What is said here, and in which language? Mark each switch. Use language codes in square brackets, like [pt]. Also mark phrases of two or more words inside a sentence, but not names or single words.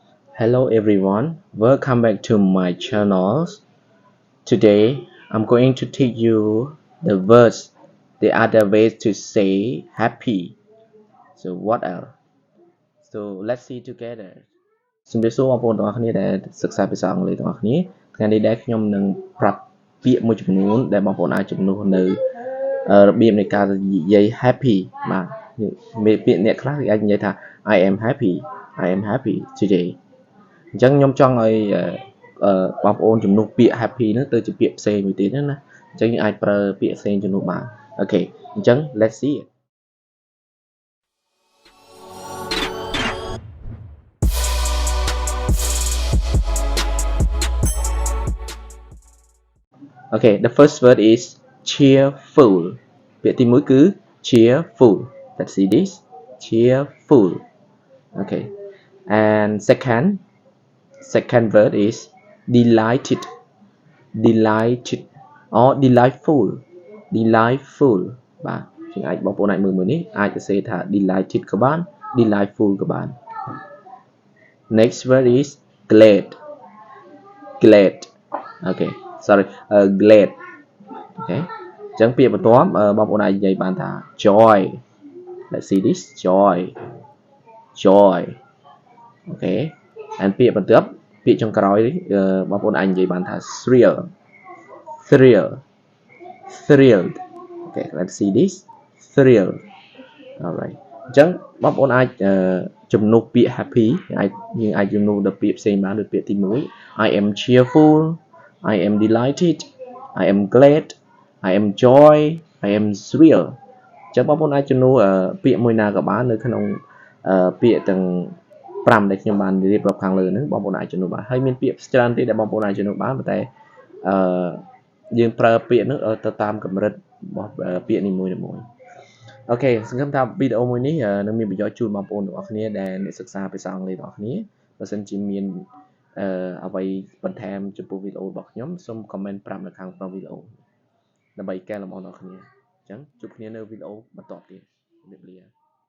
[en] Hello everyone, welcome back to my channel. Today I'm going to teach you the words, the other ways to say happy. So what else? So let's see together. [km] ជំរាបសួរបងប្អូនទាំងអស់គ្នាដែលសិក្សាភាសាអង់គ្លេសទាំងអស់គ្នាថ្ងៃនេះដែរខ្ញុំនឹងប្រាប់ពាក្យមួយចំនួនដែលបងប្អូនអាចជំនួសនៅរបៀបនៃការនិយាយ happy បាទពាក្យអ្នកខ្លះគេអាចនិយាយថា [en] I am happy today [km] អញ្ចឹងខ្ញុំចង់ឲ្យបងប្អូនជំនួសពាក្យ happy ហ្នឹងទៅជាពាក្យផ្សេងមួយទៀតណាអញ្ចឹងយើងអាចប្រើពាក្យផ្សេងជំនួសបានអូខេអញ្ចឹង [en] let's see it. Okay, the first word is cheerful. [km] ពាក្យទី1គឺ cheerful. [en] Let's see this. Cheerful. Okay. And second word is delighted. Delighted or delightful. Delightful. [km] បាទជាងអាចបងប្អូនអាចមើលនេះអាចទៅសេថា delighted ក៏បាន delightful ក៏បាន [en] Next word is glad. Glad. Okay. Sorry, glad. [km] Okay. អញ្ចឹងពាក្យបន្ទាប់បងប្អូនអាចនិយាយបានថា joy. [en] Let's see this. Joy. Okay. [km] And ពាក្យបន្ទាប់ពាក្យចុងក្រោយបងប្អូនអាចនិយាយបានថា thrilled. [en] Okay, let's see this. Thrilled. Alright. [km] អញ្ចឹងបងប្អូនអាចជំនួសពាក្យ happy យើងអាចជំនួសដល់ពាក្យផ្សេងបានដូចពាក្យទី1 [en] I am cheerful, I am delighted, I am glad, I am joy, I am thrilled [km] អញ្ចឹងបងប្អូនអាចជំនួសពាក្យមួយណាក៏បាននៅក្នុងពាក្យទាំង5ដែលខ្ញុំបានរៀប រាប់ខាងលើហ្នឹងបងប្អូនអាចជំនួសបានហើយមានពាក្យច្រើនទៀតដែលបងប្អូនអាចជំនួសបានប៉ុន្តែយើងប្រើពាក្យហ្នឹងទៅតាមកម្រិតរបស់ពាក្យនីមួយៗអូខេសង្ឃឹមថាវីដេអូមួយនេះនឹងមានប្រយោជន៍ជូនបងប្អូនទាំងអស់គ្នាដែលអ្នកសិក្សាភាសាអង់គ្លេសទាំងអស់គ្នាបើសិនជាមានអ្វីបន្ថែមចំពោះវីដេអូរបស់ខ្ញុំសូម comment ប្រាប់នៅខាងក្រោមវីដេអូដើម្បីកែលម្អដល់គ្នាអញ្ចឹងជួបគ្នានៅវីដេអូបន្តទៀតជំរាបលា